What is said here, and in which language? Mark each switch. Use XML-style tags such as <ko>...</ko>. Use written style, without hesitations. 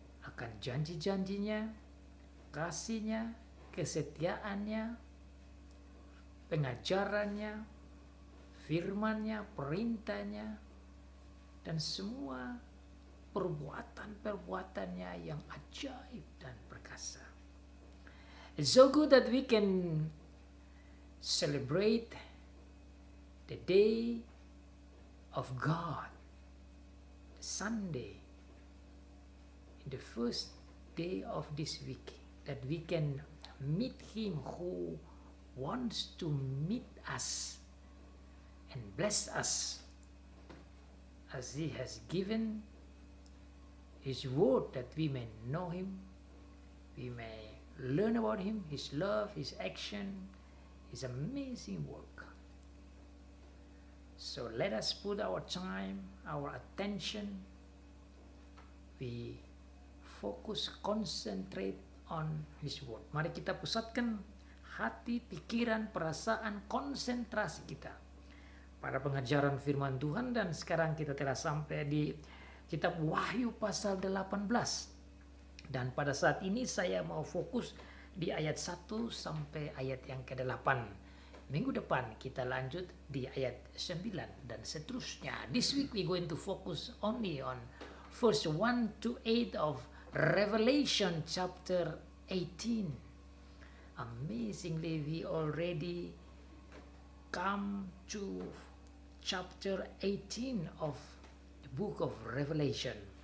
<id>akan janji-janjinya, kasih-Nya, kesetiaannya, pengajarannya, firman-Nya, perintah-Nya, dan semua perbuatan-perbuatannya yang ajaib dan perkasa.</id> <en>It's so good that we can celebrate the day of God, Sunday, in the first day of this week, that we can meet Him who wants to meet us and bless us as He has given His word, that we may know Him, we may learn about Him, His love, His action, His amazing work. So let us put our time, our attention, we focus, concentrate on His word.</en> <id>Mari kita pusatkan hati, pikiran, perasaan, konsentrasi kita pada pengajaran firman Tuhan. Dan sekarang kita telah sampai di kitab Wahyu pasal 18. Dan pada saat ini saya mau fokus di ayat 1 sampai ayat yang ke-8. Minggu depan kita lanjut di ayat 9 dan seterusnya.</id> <en>This week we going to focus only on verse 1 to 8 of Revelation chapter 18. Amazingly, we already come to chapter 18 of the book of Revelation.</en>